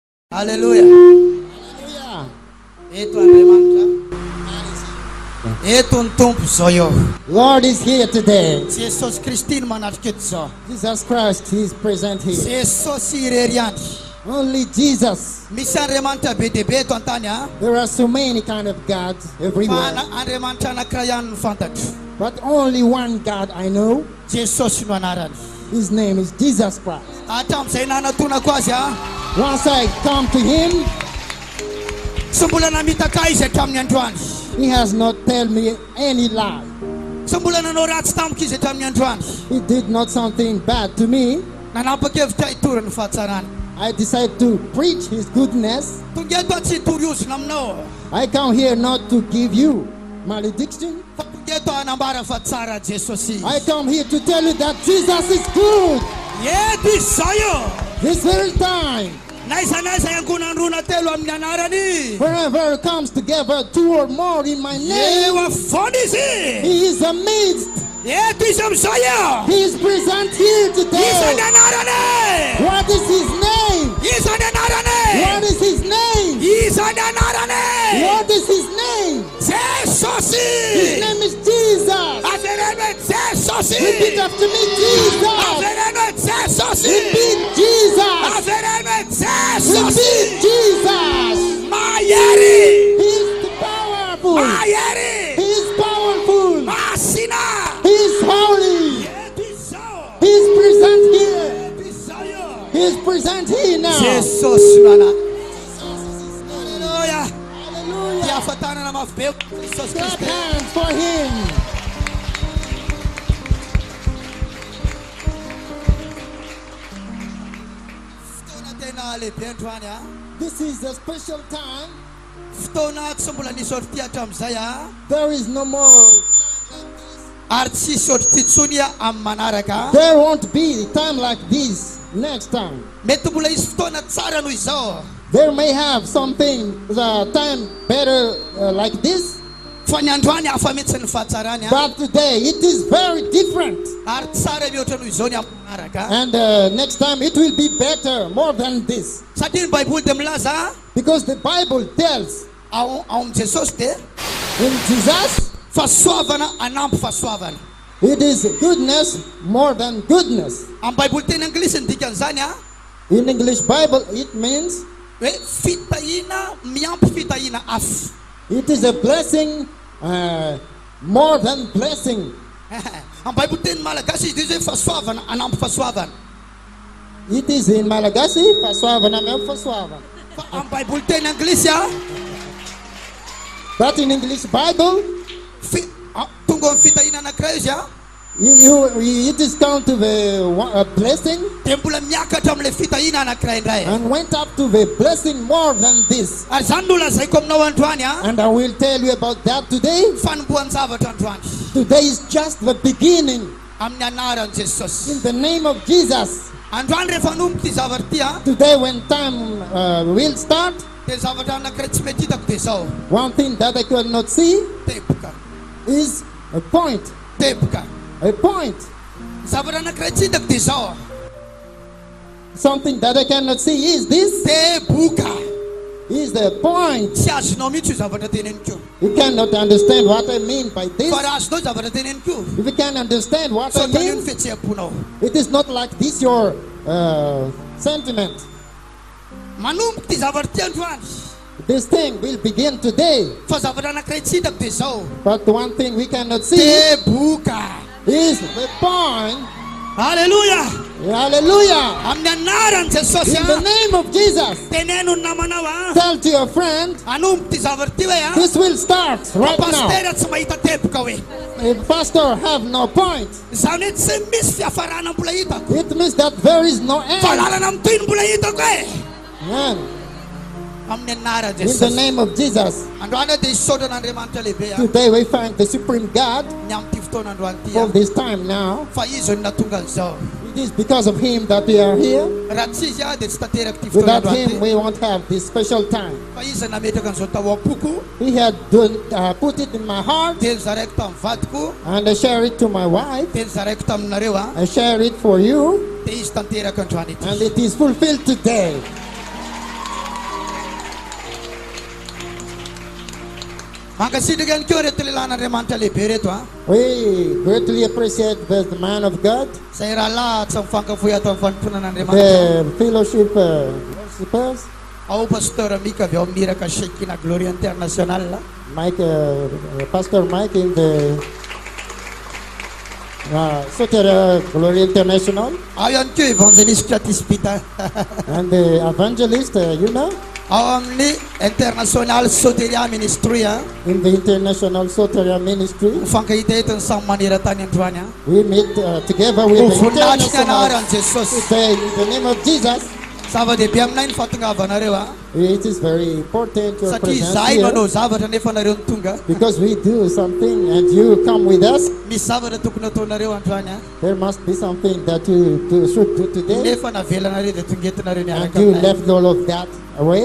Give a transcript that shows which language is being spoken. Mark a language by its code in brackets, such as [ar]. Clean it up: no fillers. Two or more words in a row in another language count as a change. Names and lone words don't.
[mg] Hallelujah. [en] Hallelujah. [mg] Eto Andriamanitra. Eto ny tompo zao eo. [en] Lord is here today. [mg] Jesosy Kristy no manatrika eto zao. [en] Jesus Christ, He is present here. [mg] Jesosy irery ihany. [en] Only Jesus. [mg] Misy Andriamanitra be dehibe eto an-tany a. [en] There are so many kind of gods everywhere. [mg] Fa Andriamanitra anankiray ihany no fantatro. [en] But only one God I know. [mg] Jesosy no anarany. [en] His name is Jesus Christ. [mg] Hatramin'izay nanatonako azy a. [en] Once I come to Him, [mg] Tsy mbola namitaka izy hatramin'ny androany. [en] He has not told me any lie. [mg] Tsy mbola nanao ratsy tamiko izy hatramin'ny androany. [en] He did not something bad to me. [mg] Nanapa-kevitra hitory ny fahatsarany. [en] I decided to preach His goodness. [mg] Tonga eto tsy hitoriozona aminao. [en] I come here not to give you malediction. [mg] Fa tonga eto hanambara fa tsara Jesosy. [en] I come here to tell you that Jesus is good. [mg] Eto izy zao io. [en] This very time, [mg] Naiza yangonandrona telo amin'ny anarany. [en] wherever it comes together, two or more in my name, [mg] Eo afoana izy. [en] He is amidst. [mg] Eto izy amin'izao io. [en] He is present here [mg] Iza [en] today. [mg] ny anarany. [en] What is His name? [mg] Iza ny anarany. [en] What is His name? [mg] Iza ny anarany. [en] What is His name? His [mg] Jesosy. [en] name is Jesus. [mg] Avereme Jesosy. [en] Repeat after me, Jesus. [mg] Avereme Jesosy. [en] Repeat Jesus. [mg] Avereme [en] Repeat [mg] Jesosy. [en] Jesus. [mg] Mayeri. [en] He is powerful. [mg] Mayeri. [en] He is powerful. [mg] Masina. [en] He is holy. [mg] Eto izy zao. [en] He is present here. [mg] Eto izy zao io. [en] He is present here now. [mg] Jesosy no ana. Hallelujah. [en] Hallelujah. [mg] Tiafatanana mafy be Jesosy [en] Clap [mg] Kristy. [en] hands for Him. [mg] Fotoana tena lehibe androany a. [en] This is a special time. [mg] Fotoana tsy mbola nisy ohatry ty hatramin'izay a. [en] There is no more. [mg] Ary tsisy ohatry ty tsony amin'ny manaraka. [en] There won't be a time like this next time. [mg] Mety mbola hisy fotoana tsara noho izao. [en] There may have something, the time better like this. [mg] Fa ny androany hafa mihitsy ny fahatsarany a. [en] But today it is very different. [mg] Ary tsara mihoatra noho izao ny amin'ny manaraka. [en] And next time it will be better, more than this. [mg] Satria ny Baiboly dia milaza [en] Because the Bible tells [mg] ao amin'ny Jesosy dia [en] in Jesus, [mg] fahasoavana anampy fahasoavana. [en] it is goodness more than goodness. [mg] Amin'ny Baiboly teny anglisy ny dikan'izany a. [en] In English Bible, it means [mg] Hoe fitahina miampy fitahina hafa. [en] it is a blessing more than blessing. [mg] Amin'ny Baiboly teny malagasy izy hoe fahasoavana anampy fahasoavana. [en] It is in Malagasy, [mg] fasoavana me fasoavana. Fa amin'ny Baiboly teny anglisy a [en] But in English Bible, [mg] tonga amin'ny fitahina anankiray izy a. [en] it is count to the blessing [mg] Dia mbola miakatra amin'ilay fitahina anankiray indray. [en] and went up to the blessing more than this. [mg] Ary zany no lazaiko aminao androany a. [en] And I will tell you about that today. [mg] Fanombohan'ny zavatra androany. [en] Today is just the beginning. [mg] Amin'ny anaran'i Jesosy. [en] In the name of Jesus. [mg] Androany rehefa nombo ty zavatra ty a. [en] Today when time will start, [mg] Dia zavatra anankiray tsy mety hitako dia zao. [en] one thing that I could not see [mg] Teboka. [en] is a point. [mg] Teboka. [en] A point. [mg] Zavatra anankiray tsy hitako dia zao. [en] Something that I cannot see is this. [mg] Teboka. [en] Is the point. [mg] Tsy azonao mihitsy io zavatra teneniko. [en] You cannot understand what I mean by this. [mg] Fa raha azonao zavatra teneniko. [en] If you can understand what I [mg] So tany [en] mean, [mg] ny fihetseham-ponao. [en] it is not like this your sentiment. [mg] Manomboka ty zavatra ty androany. [en] This thing will begin today. [mg] Fa zavatra anankiray tsy hitako dia zao. [en] But one thing we cannot see [mg] Teboka. [en] is the point. [mg] Hallelujah. [en] Hallelujah. [mg] Amin'ny anaran'i Jesosy [en] In the [mg] a. [en] name of Jesus, [mg] Teneno ny namanao a. [en] tell to your friend, [mg] Anombo ty zavatra ty hoe a. [en] this will start right now. [mg] Pastera tsy mahita teboka hoe. [en] If pastor have no point, [mg] Zany hoe tsy misy fiafarana mbola hitako. [en] it means that there is no end. [mg] Fa lalana mitoy ny mbola hitako e. [en] Amen. [mg] Amin'ny anaran'i [en] In the [mg] Jesosy. [en] name of Jesus, [mg] Androany dia hisaotra n'Andriamanitra lehibe a. [en] today we thank the Supreme God [mg] Ny amin'ny ty fotoana androany ty [en] for [mg] a. [en] this time now. [mg] Fa izy no natonga an'izao. [en] It is because of Him that we are here. [mg] Raha tsy izy a dia tsy tanteraka ty fotoana [en] Without [mg] androany [en] Him, [mg] ty. [en] we won't have this special time. [mg] Fa izy nametraka an'izao tao am-poko. [en] He had put it in my heart, [mg] Dia nizaraiko tamin'ny vadiko. [en] and I share it to my wife. [mg] Dia nizaraiko taminareo a. [en] I share it for you, [mg] Dia izy tanteraka androany ity. [en] and it is fulfilled today. [mg] Mankasitraka ihany koa reto lehilahin'Andriamanitra lehibe reto a. [en] We greatly appreciate the man of God, [mg] Zay rahalahy tsy mifankafohy ato amin'ny fanimponan'Andriamanitra. [en] the fellowship worshippers, [mg] Ao pasteur Mika avy ao amin'iraka Shekina Glory International. [en] Mike, Pastor Mike in the Soteria Glory International, [mg] Ao ihany koa évangéliste Tisbita. [en] and the evangelist, [mg] Ao amin'ny International Soteria Ministry a. [en] in the International Soteria Ministry. [mg] Mifankahita eto ny samy maneran-tany androany a. [en] We meet together with the [mg] Voninahitra ny [en] International [mg] anaran'i Jesosy. [en] today in the name of Jesus. [mg] Zava-dehibe aminay ny fahatongavanareo a. [en] It is very important your [mg] Satria [en] presence [mg] zahay [en] here, [mg] manao zavatra nefa nareo ny tonga. [en] because we do something and you come with us. [mg] Misy zavatra tokony ataonareo androany a. [en] There must be something that you should do today, [mg] Nefa navelanareo dia tongetinareo [en] and [mg] niaraka [en] you [mg] aminay. [en] left all of that away.